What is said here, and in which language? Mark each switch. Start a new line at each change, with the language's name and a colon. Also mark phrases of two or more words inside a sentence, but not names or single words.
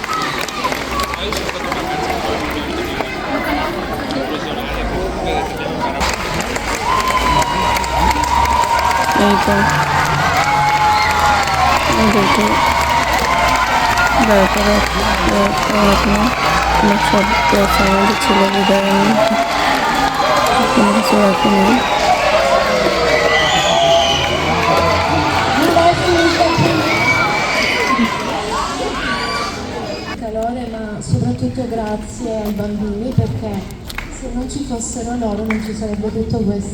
Bangla: এই তো ওদেরকে তারপরে অনেক শব্দ আছে, আমাদের ছেলে বিদায় কোনো কিছু রাখিনি।
Italian: Calore, ma soprattutto grazie ai bambini, perché se non ci fossero loro non ci sarebbe tutto questo.